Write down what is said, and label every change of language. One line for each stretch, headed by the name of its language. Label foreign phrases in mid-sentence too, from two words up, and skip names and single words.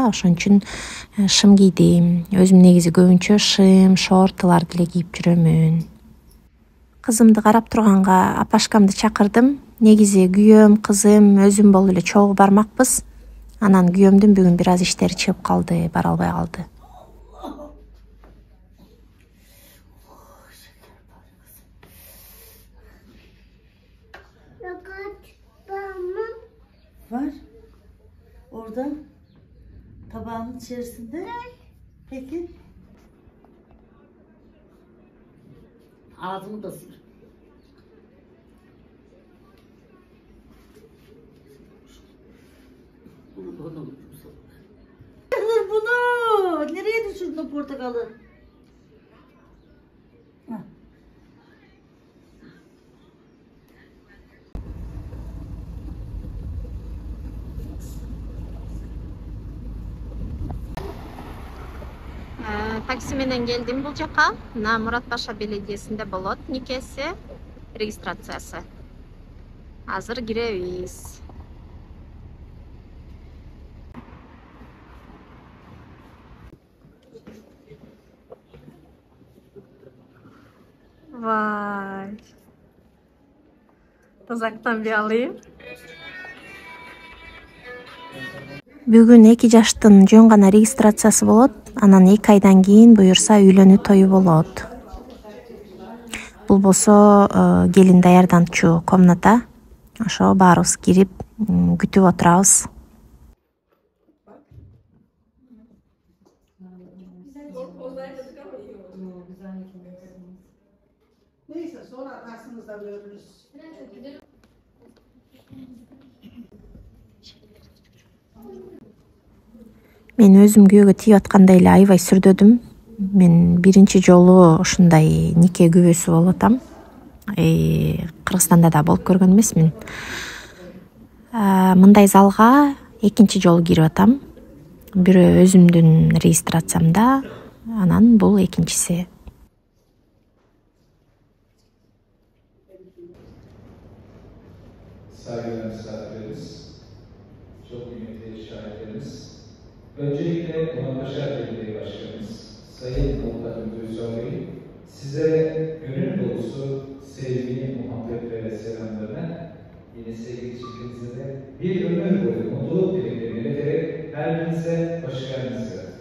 Kyrgyz: Ошон үчүн шым кийдим. Өзүм негизи көбүнчө шым, шортыларды эле кийип жүрөмүн. Кызымды карап турганга апашкамды чакырдым. Негизи күйөөм, кызым, өзүм болуп эле чогуу бармакпыз. Анан күйөөмдүн бүгүн бир аз иштери чыгып калды, бара албай калды.
Turkish: Var. Orada tabağın içerisinde. Peki. Ağzımı da sil. Bunu nereye düşürdün o portakalı? Heh.
Kyrgyz: Такси менен келдим бул жака. Мына Мурат Паша беледиесинде болот никеси, регистрациясы. Азыр киребиз.
Turkish: Vay. Tozaktan bir alayım.
Kyrgyz: Бүгүн 2 жаштын жөн гана регистрациясы болот. Анан 2 айдан кийин буюрса үйлөнүү тою болот. Бул болсо келин даярданчу комната. Ошо баарыбыз кирип күтүп отурабыз.
Turkish: Neyse sonra atarsınız da görürüz.
Kyrgyz: Мен өзүм күйөөгө тийип аткандай эле аябай сүрдөдүм. Мен биринчи жолу ушундай нике күбөсү болуп атам. Кыргызстанда да болуп көргөн эмесмин. Мындай залга экинчи жолу кирип атам. Бирөө өзүмдүн регистрациямда, анан бул экинчиси.
Turkish: Saygıdeğer misafirlerimiz, çok kıymetli şahitlerimiz, öncelikle Muratpaşa Belediye Başkanımız Sayın Avukat Ümit Bey, sizlere gönül dolusu sevgi, muhabbet ve selamlarını yine sevgili çiftinize de bir ömür boyu mutluluk dileklerini ileterek her birinize hoş geldiniz.